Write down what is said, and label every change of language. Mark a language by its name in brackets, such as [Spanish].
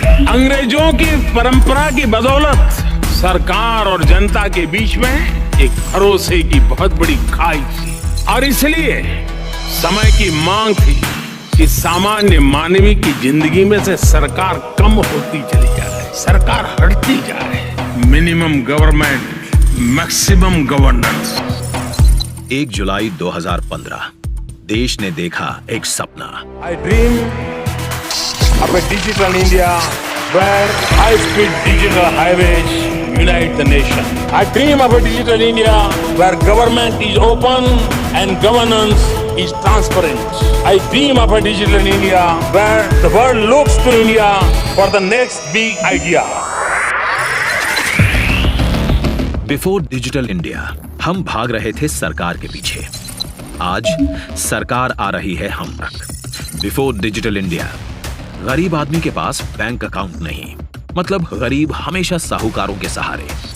[Hindi] अंग्रेजों की परंपरा की बदौलत सरकार और जनता के बीच में एक भरोसे की बहुत बड़ी खाई थी और इसलिए समय की मांग थी कि सामान्य मानवी की जिंदगी में से सरकार कम होती चली जा रही, सरकार हटती जा रही। [English] Minimum government, maximum governance. [Hindi] 1 जुलाई 2015 देश ने देखा एक सपना। [English] I dream of a digital India where high-speed digital highways unite the nation. I dream of a digital India where government is open and governance is transparent. I dream of a digital India where the world looks to India for the next big idea. Before digital India [Hindi] हम भाग रहे थे सरकार के पीछे। आज सरकार आ रही है हम तक। [English] before digital India [Hindi] गरीब आदमी के पास बैंक अकाउंट नहीं, मतलब गरीब हमेशा साहूकारों के सहारे।